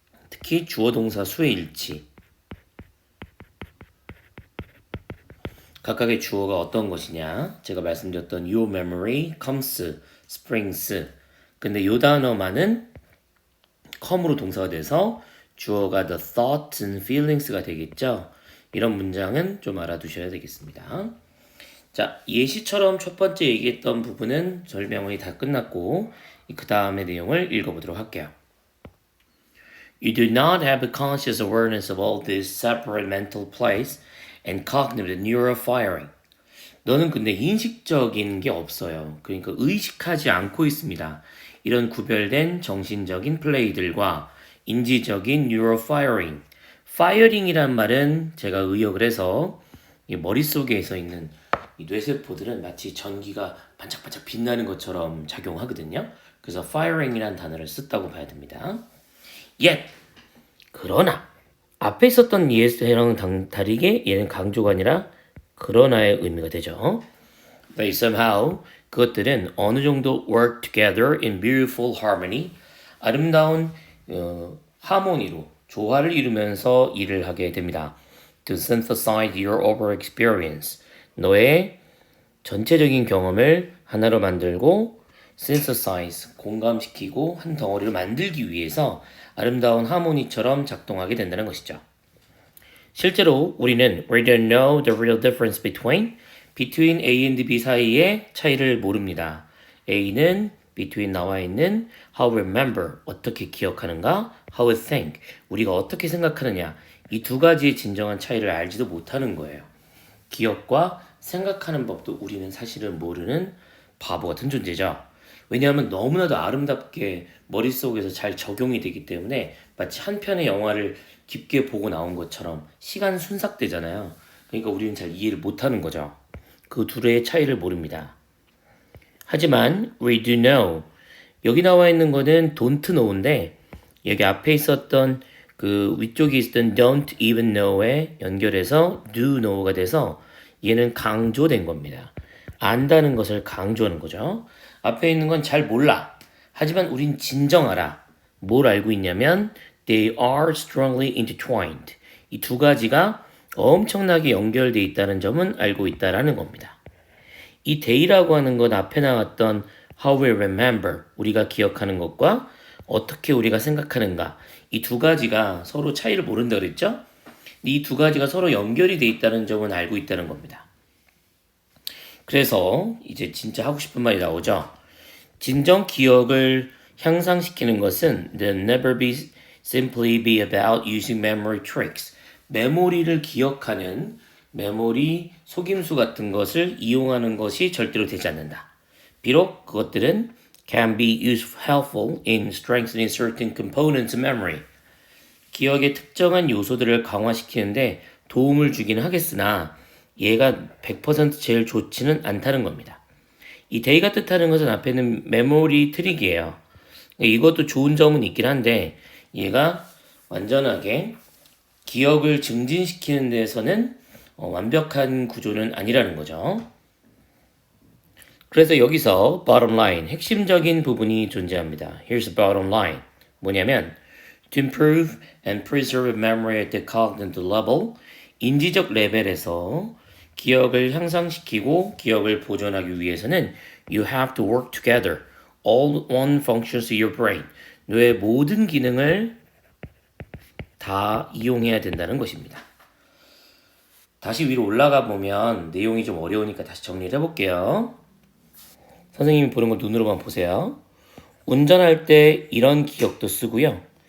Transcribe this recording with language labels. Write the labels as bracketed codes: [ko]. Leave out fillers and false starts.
[ko] 특히 주어 동사 수의 일치, 각각의 주어가 어떤 것이냐, 제가 말씀드렸던 [en] your memory comes, springs. [ko] 근데 요 단어만은 come으로 동사가 돼서 주어가 [en] the thoughts and feelings [ko] 가 되겠죠. 이런 문장은 좀 알아두셔야 되겠습니다. 자, 예시처럼 첫 번째 얘기했던 부분은 설명이 다 끝났고 그 다음의 내용을 읽어보도록 할게요. [en] You do not have a conscious awareness of all these separate mental plates and cognitive neural firing. [ko] 너는 근데 인식적인 게 없어요. 그러니까 의식하지 않고 있습니다. 이런 구별된 정신적인 플레이들과 인지적인 neural firing. firing이란 말은 제가 의역을 해서 이 머릿속에서 있는 이 뇌세포들은 마치 전기가 반짝반짝 빛나는 것처럼 작용하거든요. 그래서 firing이란 단어를 썼다고 봐야 됩니다. [en] Yet, [ko] 그러나 앞에 있었던 예랑 다르게 얘는 강조가 아니라 그러나의 의미가 되죠. [en] They somehow, [ko] 그것들은 어느 정도 [en] work together in beautiful harmony, [ko] 아름다운 하모니로 조화를 이루면서 일을 하게 됩니다. [en] To synthesize your overall experience, [ko] 너의 전체적인 경험을 하나로 만들고 synthesize, 공감시키고 한 덩어리를 만들기 위해서 아름다운 하모니처럼 작동하게 된다는 것이죠. 실제로 우리는 [en] we don't know the real difference between A and B [ko] 사이의 차이를 모릅니다. A는 between 나와 있는 [en] how we remember, [ko] 어떻게 기억하는가, [en] how we think, [ko] 우리가 어떻게 생각하느냐, 이 두 가지의 진정한 차이를 알지도 못하는 거예요. 기억과 생각하는 법도 우리는 사실은 모르는 바보 같은 존재죠. 왜냐하면 너무나도 아름답게 머릿속에서 잘 적용이 되기 때문에 마치 한 편의 영화를 깊게 보고 나온 것처럼 시간 순삭되잖아요. 그러니까 우리는 잘 이해를 못하는 거죠. 그 둘의 차이를 모릅니다. 하지만 [en] we do know, [ko] 여기 나와 있는 거는 don't know인데 여기 앞에 있었던 그 위쪽에 있었던 don't even know에 연결해서 do know가 돼서 얘는 강조된 겁니다. 안다는 것을 강조하는 거죠. 앞에 있는 건 잘 몰라. 하지만 우린 진정 알아. 뭘 알고 있냐면 [en] they are strongly intertwined. [ko] 이 두 가지가 엄청나게 연결되어 있다는 점은 알고 있다라는 겁니다. 이 they라고 하는 것 앞에 나왔던 [en] how we remember, [ko] 우리가 기억하는 것과 어떻게 우리가 생각하는가, 이 두 가지가 서로 차이를 모른다 그랬죠? 이 두 가지가 서로 연결이 되어 있다는 점은 알고 있다는 겁니다. 그래서 이제 진짜 하고 싶은 말이 나오죠. 진정 기억을 향상시키는 것은 [en] never be simply be about using memory tricks. [ko] 메모리를 기억하는 메모리 속임수 같은 것을 이용하는 것이 절대로 되지 않는다. 비록 그것들은 [en] can be helpful in strengthening certain components of memory. [ko] 기억의 특정한 요소들을 강화시키는데 도움을 주기는 하겠으나 얘가 100% 제일 좋지는 않다는 겁니다. 이 day가 뜻하는 것은 앞에는 메모리 트릭이에요. 이것도 좋은 점은 있긴 한데 얘가 완전하게 기억을 증진시키는 데서는 완벽한 구조는 아니라는 거죠. 그래서 여기서 bottom line, 핵심적인 부분이 존재합니다. [en] Here's the bottom line. 뭐냐면 to improve and preserve memory at the cognitive level, [ko] 인지적 레벨에서 기억을 향상시키고 기억을 보존하기 위해서는 [en] you have to work together, all one functions of your brain. [ko] 뇌의 모든 기능을 다 이용해야 된다는 것입니다. 다시 위로 올라가 보면 내용이 좀 어려우니까 다시 정리를 해볼게요. 선생님이 보는 걸 눈으로만 보세요. 운전할 때 이런 기억도 쓰고요.